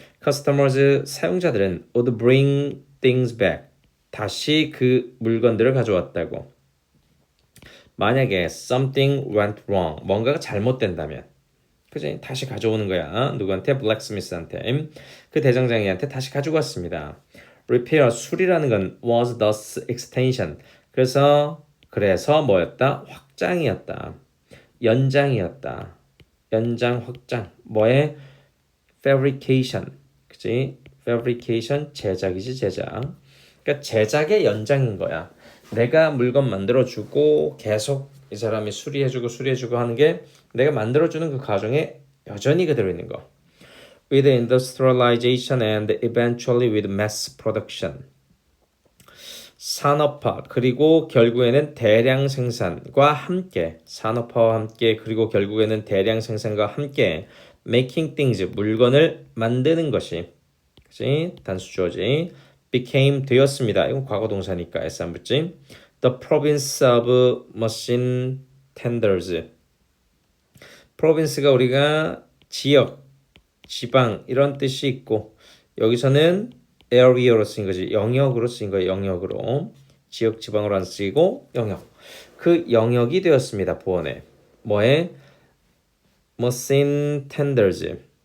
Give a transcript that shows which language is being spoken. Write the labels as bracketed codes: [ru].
[ko] customers, 사용자들은 [en] would bring things back, [ko] 다시 그 물건들을 가져왔다고. 만약에 [en] something went wrong, [ko] 뭔가가 잘못된다면, 그지? 다시 가져오는 거야. 누구한테? 블랙스미스한테. 그 대장장이한테 다시 가지고 왔습니다. repair, 수리라는 건 [en] was thus extension. [ko] 그래서 뭐였다? 확장이었다. 연장이었다. 연장, 확장. 뭐의? fabrication. 그지? fabrication, 제작이지, 제작. 그러니까 제작의 연장인 거야. 내가 물건 만들어주고 계속 이 사람이 수리해주고 하는 게 내가 만들어주는 그 과정에 여전히 그대로 있는 거. [en] With industrialization and eventually with mass production. [ko] 산업화, 그리고 결국에는 대량 생산과 함께, 산업화와 함께, 그리고 결국에는 대량 생산과 함께 [en] making things, [ko] 물건을 만드는 것이, 그치? 단수 주어지. became, 되었습니다. 이건 과거 동사니까 S 안 붙지. [en] The province of machine tenders. [ko] province가 우리가 지역, 지방 이런 뜻이 있고, 여기서는 area로 쓰인 거지. 영역으로 쓰인 거예요. 영역으로. 지역, 지방으로 안 쓰이고 영역. 그 영역이 되었습니다. 보원에. 뭐에? [en] machine tenders.